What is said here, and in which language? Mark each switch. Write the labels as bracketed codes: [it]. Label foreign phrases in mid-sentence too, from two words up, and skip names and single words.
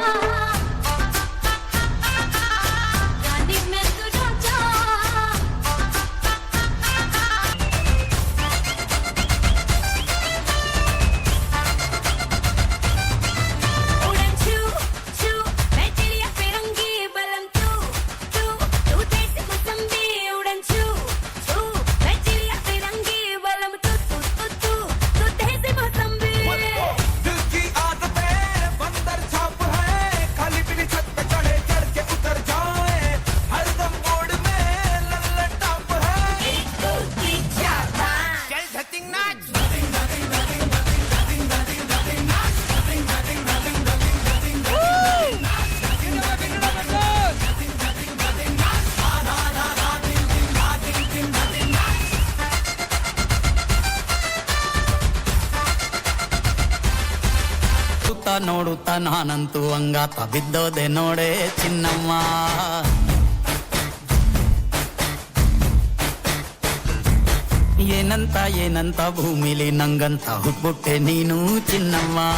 [hi] रानी मैं तू राजा उड़न छू छू मैं चिड़िया फिरंगी बलम तू तू तू देश मौसमी उड़न छू छू मैं चिड़िया फिरंगी बलम तू तू तू तू तू देश मौसमी दिल की आदतें बंदर छाप है खाली पीली छत पे चढ़े चढ़ के उतर जाए हर दम मोड़ में लल्लन टॉप है एक दो तीन चार पाँच चल धतिंग नाच [en] Give them a big round of applause. [kn] ನೋಡುತ್ತಾ ನಾನಂತೂ ಅಂಗಾತ ಬಿದ್ದೋದೆ ನೋಡೆ ಚಿನ್ನಮ್ಮ ಏನಂತ ಏನಂತ ಭೂಮಿಲಿ ನಂಗಂತ ಹುಟ್ಬಿಟ್ಟೆ ನೀನು ಚಿನ್ನಮ್ಮ